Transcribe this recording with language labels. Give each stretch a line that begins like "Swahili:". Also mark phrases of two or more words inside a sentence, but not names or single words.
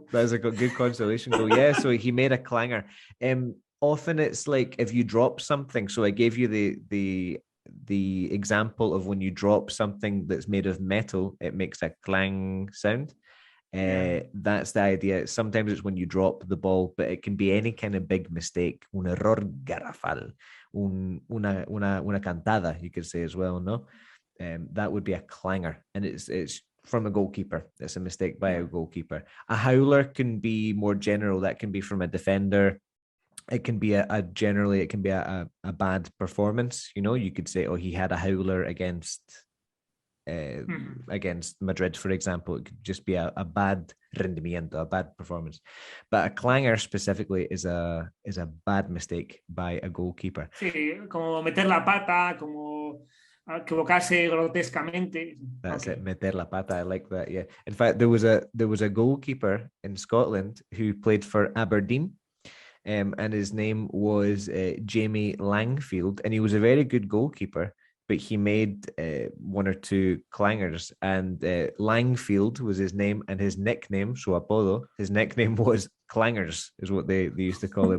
English: That's a good consolation goal. Yeah, so he made a clanger. Often it's like if you drop something. So I gave you the example of when you drop something that's made of metal, it makes a clang sound. That's the idea. Sometimes it's when you drop the ball, but it can be any kind of big mistake.
Spanish: Un error garrafal, una cantada,
English: you could say as well. No, that would be a clanger, and it's from a goalkeeper. It's a mistake by a goalkeeper. A howler can be more general. That can be from a defender. It can be a bad performance. You could say, oh, he had a howler against Madrid, for example. It could just be a bad rendimiento, a bad performance. But a clanger specifically is a bad mistake by a goalkeeper.
Spanish: Sí, como meter la pata, como equivocarse grotescamente.
English: That's it,
Spanish: meter la pata.
English: I like that. Yeah. In fact, there was a goalkeeper in Scotland who played for Aberdeen. And his name was Jamie Langfield, and he was a very good goalkeeper, but he made one or two clangers, and Langfield was his name, and his nickname, so apodo, his nickname was Clangers, is what they used to call him.